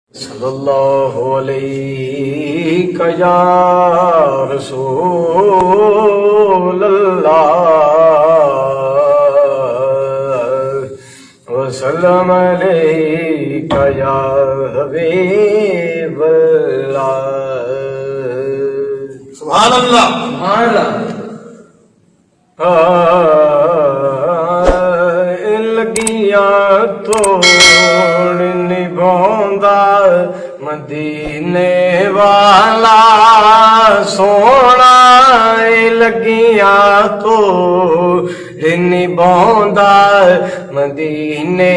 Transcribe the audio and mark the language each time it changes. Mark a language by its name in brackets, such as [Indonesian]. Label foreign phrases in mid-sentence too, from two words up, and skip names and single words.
[Arabic] صلى الله عليه يا رسول الله وسلم عليك يا حبيب الله. سبحان الله سبحان [Punjabi] لگیاں توڑ نبھاندا مدینے والا سوہنا، لگیاں توڑ نبھاندا مدینے